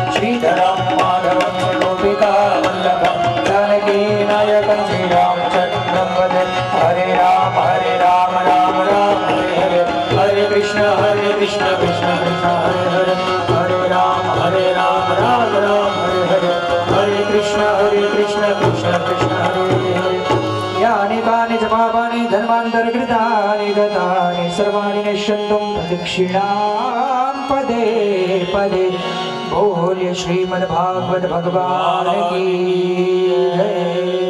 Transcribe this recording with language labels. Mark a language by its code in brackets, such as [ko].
[sa] श्रीधरं माधवं गोपिका वल्लभं जानकी नायकं श्रीरामचन्द्रं वन्दे। हरे राम राम राम हरे हरे। हरे कृष्ण कृष्ण कृष्ण हरे हरे। हरे राम राम राम हरे हरे। हरे कृष्ण कृष्ण कृष्ण हरे हरे। यानि कानि च पापानि धर्मान्तरकृतानि गतानि सर्वाणि नश्यन्तुं प्रदक्षिणां पदे पदे। [hi] बोलिए श्रीमद् भागवत भगवान की जय।